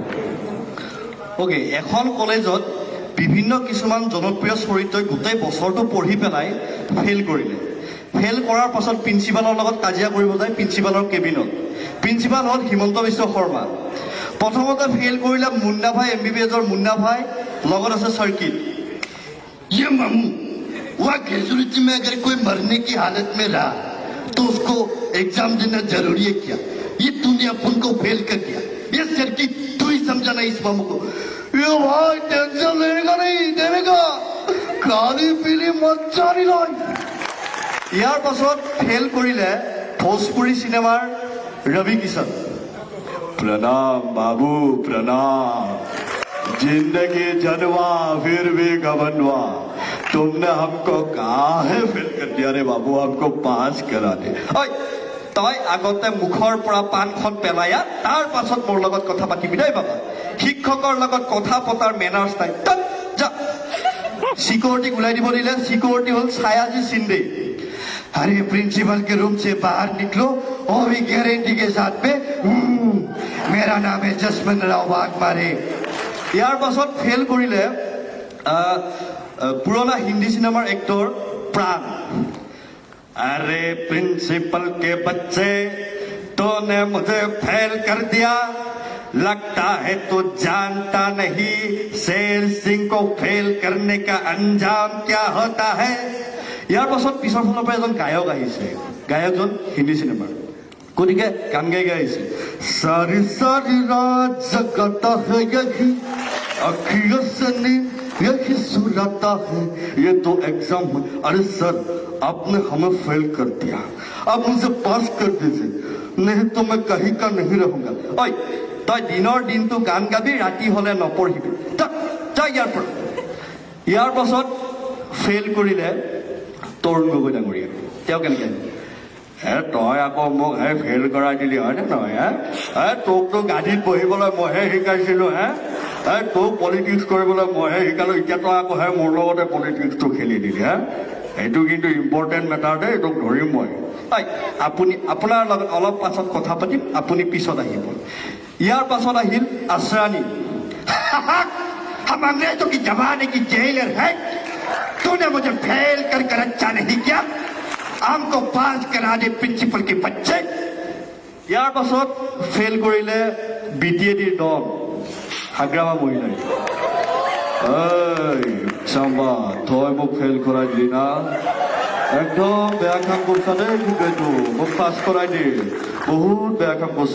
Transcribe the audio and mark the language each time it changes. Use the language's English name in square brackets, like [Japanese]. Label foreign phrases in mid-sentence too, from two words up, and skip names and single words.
[Assamese] অ'কে, এখন কলেজত বিভিন্ন কিছুমান জনপ্ৰিয় চৰিত্ৰই গোটেই বছৰটো পঢ়ি পেলাই ফেইল কৰিলে। ফেইল কৰাৰ পাছত প্ৰিন্সিপালৰ লগত কাজিয়া কৰিব যায় প্ৰিন্সিপালৰ কেবিনত। প্ৰিন্সিপাল হ'ল হিমন্ত বিশ্ব শৰ্মা। প্ৰথমতে ফেইল কৰিলে মুন্না ভাই, MBBSৰ মুন্না ভাই, লগত আছে চাৰ্কিট। [Hindi] ये मामू वह ग्रेजुएटी में अगर कोई मरने की हालत में रहा तो उसको एग्जाम देना जरूरी है क्या? ये तूने अपन को फेल कर दिया। ये सर्किट तू ही समझाना इस मामू को। ये भाई टेंशन लेगा नहीं देगा, खाली पीली मच्छरी लाई। [Assamese] ইয়াৰ পাছত ফেইল কৰিলে ভোজপুৰী চিনেমাৰ ৰবি কিষণ। প্ৰণাম বাবু প্ৰণাম, [Hindi] जिंदगी जनवा फिर भी गवनवा, तुमने हमको कहा है फेल कर दिया रे बाबू, हमको पास करा दे। [Assamese] ओए তই আগতে মুখৰ পৰা পাণখন পেলায়া তাৰ পাছত মোৰ লগত কথা পাতিবি দেই বাবা। শিক্ষকৰ লগত কথা পতাৰ মেনাৰ্ছ নাই। যা সিকিউৰিটিক ওলাই দিব দিলে। সিকিউৰিটি হ'ল ছায়াজী সিন্ধে। [Hindi] अरे प्रिंसिपल के रूम से बाहर निकलो और भी गारंटी के साथ में मेरा नाम है जसवंत राव वाघमारे। [Assamese] ইয়াৰ পাছত ফেইল কৰিলে পুৰণা হিন্দী চিনেমাৰ এক্টৰ প্ৰাণ। [Hindi] अरे प्रिंसिपल के बच्चे तूने मुझे फेल कर दिया, लगता है तू जानता नहीं शेर सिंह को फेल करने का अंजाम क्या होता है। [Assamese] ইয়াৰ পাছত পিছৰ ফালৰ পৰা এজন গায়ক আহিছে, গায়কজন হিন্দী চিনেমাৰ। গতিকে গান গাই গাই আহিছে। [Hindi] सारी सारी रात जगाता है यही अखियों से नींद यही सुलाता है ये तो एग्जाम है। अरे सर आपने हमें फेल कर दिया, आप मुझे पास कर दीजिए, नहीं तो मैं कहीं का नहीं रहूंगा। [Assamese] ঐ তই দিনৰ দিনটো গান গাবি, ৰাতি হলে নপঢ়িবি, যা ইয়াৰ পৰা। ইয়াৰ পাছত ফেইল কৰিলে তৰুণ গগৈ ডাঙৰীয়া। তেওঁ কেনেকৈ তই আকৌ মোক ফেইল কৰাই দিলি হয়নে নহয়? তোকতো গাড়ীত বহিবলৈ মইহে শিকাইছিলো, তোক পলিটিক্স কৰিবলৈ মইহে শিকালো, এতিয়া তই আকৌ মোৰ লগতে পলিটিক্সটো খেলি দিলি। এইটো কিন্তু [English] important matter [Assamese] দেই, তোক ধৰিম মই। আপুনি আপোনাৰ লগত অলপ পাছত কথা পাতিম, আপুনি পিছত আহিব। ইয়াৰ পাছত আহিল আশ্ৰানী। [Hindi] हम अंग्रेजों की जमाने की जेलर है, तूने मुझे फेल कर कर अच्छा नहीं किया, हमको पास करा दे प्रिंसिपल के बच्चे। [Assamese] ইয়াৰ পাছত ফেইল কৰিলে BTADৰ দল হাগ্ৰামা মহিলাই। চাম্বা তই মোক ফেইল কৰাই দিলি না, একদম বেয়া কাম কৰিছা দেই, এইটো মোক পাছ কৰাই দি, বহুত বেয়া কাম কৰিছা।